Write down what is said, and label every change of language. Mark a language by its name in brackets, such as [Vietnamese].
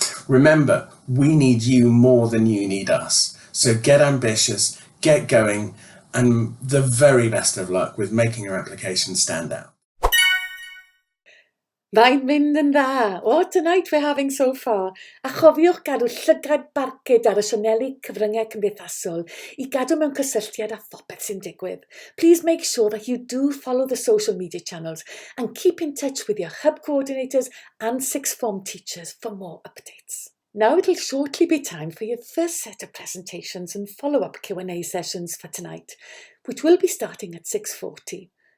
[English] Remember, we need you more than you need us. So get ambitious, get going, and the very best of luck with making your application stand out. [Welsh] Mae'n mynd yn dda. [English] What a night we're having so far. [Welsh] A chofiwch gadw llygad barcud ar y sianeli cyfryngau cymdeithasol I gadw mewn cysylltiad â phopeth sy'n digwydd. [English] Please make sure that you do follow the social media channels and keep in touch with your hub coordinators and sixth form teachers for more updates. Now it'll shortly be time for your first set of presentations and follow-up Q&A sessions for tonight, which will be starting at 6:40.